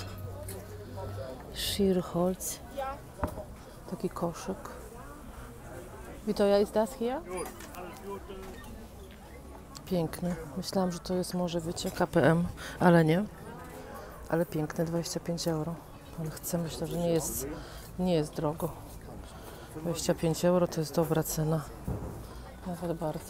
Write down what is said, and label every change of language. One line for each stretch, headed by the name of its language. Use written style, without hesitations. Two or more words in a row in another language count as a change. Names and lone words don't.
Polish: Schierholz. Taki koszyk.
German: Wie teuer ist das hier?
Polish: Piękny. Myślałam, że to jest może, wiecie, KPM, ale nie. Ale piękny, 25 euro. Ale chcę, myślę, że nie jest drogo. 25 euro to jest dobra cena. Nawet bardzo.